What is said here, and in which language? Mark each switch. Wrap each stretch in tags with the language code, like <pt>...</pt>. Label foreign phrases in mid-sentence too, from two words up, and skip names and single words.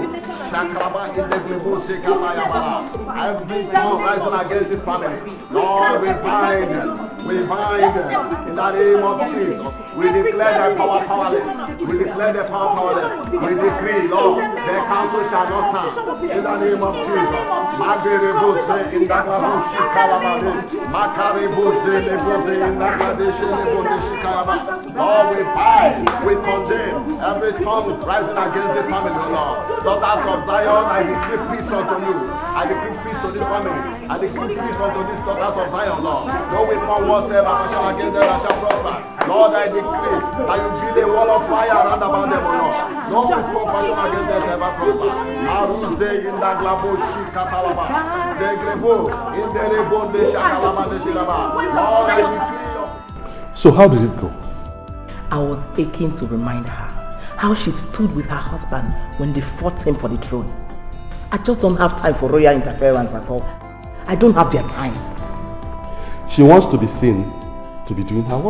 <en>Shakraba in the glabu shikalayabara. Every tongue rising against this family. Lord, we bind them. We bind them in the name of Jesus. We declare their power powerless. We declare their power powerless. We decree, Lord, their counsel shall not stand. In the name of Jesus. Magerebose in the glabu shikalabare. Makarebose lebose in the glabu shikalabare. Lord, we bind, we condemn every tongue rising against this family, Lord. Daughters of Zion, I decree peace unto you. I decree peace to this family. I decree peace unto these daughters of Zion, Lord. No weapon whatsoever shall against them that shall prosper. Lord, I decree that you build a wall of fire around about them, Lord. No weapon fashioned against them shall ever prosper. Aruze in the glabo shikatalaba. Zegrebo in the rebo de shakalaba de shilaba. Lord, I decree. So how did it go? I was aching to remind her how she stood with her husband when they fought him for the throne. I just don't have time for royal interference at all. I don't have their time. She wants to be seen to be doing her work.</en>